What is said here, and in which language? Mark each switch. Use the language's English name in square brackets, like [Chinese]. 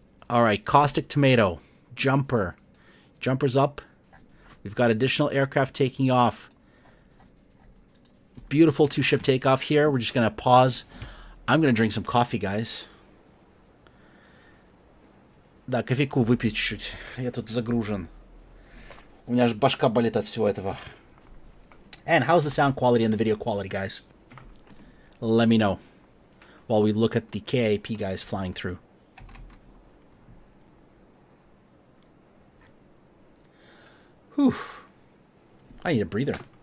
[English] Alright, Caustic Tomato. Jumper. Jumper's up. We've got additional aircraft taking off. Beautiful two-ship takeoff here. We're just going to pause. I'm going to drink some coffee, guys. [Russian] Да, кофейку выпить чуть-чуть. Я тут загружен. У меня же башка болит от всего этого. [English] And how's the sound quality and the video quality, guys? Let me know while we look at the KAP guys flying through. Whew. I need a breather.